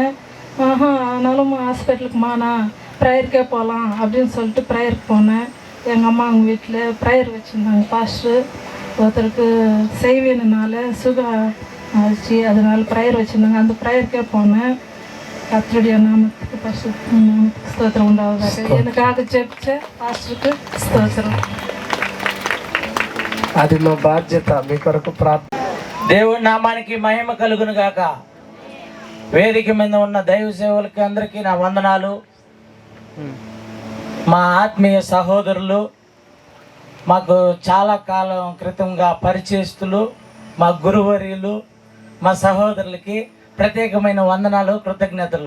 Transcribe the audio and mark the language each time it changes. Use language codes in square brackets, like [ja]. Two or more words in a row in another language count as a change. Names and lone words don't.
[ta] ஆனாலும் ஹாஸ்பிட்டலுக்குமாண்ணா ப்ரேயருக்கே போகலாம் அப்படின்னு சொல்லிட்டு ப்ரேயருக்கு போனேன். எங்கள் அம்மா அவங்க வீட்டில் ப்ரேயர் வச்சுருந்தாங்க, பாஸ்டர் ஒருத்தருக்கு செய்வேனால சுகம் ஆச்சு, அதனால ப்ரேயர் வச்சுருந்தாங்க. அந்த ப்ரேயருக்கே போனேன். கர்த்தருடைய நாமத்துக்கு பரிசுத்த நாமத்துக்கு [te] స్తోత్రం ఉండాలి. [ta] எனக்காக ஜெபிச்ச [te] పాస్టర్కి స్తోత్రం. అది మా బాధ్యత, మీ కొరకు ప్రార్థన. దేవుని నామానికి మహిమ కలుగును గాక. వేదిక మీద ఉన్న దైవ సేవలకి అందరికీ నా వందనాలు. మా ఆత్మీయ సహోదరులు, మాకు చాలా కాలం క్రితంగా పరిచయస్తులు, మా గురువర్యులు, మా సహోదరులకి ప్రత్యేకమైన వందనాలు, కృతజ్ఞతలు.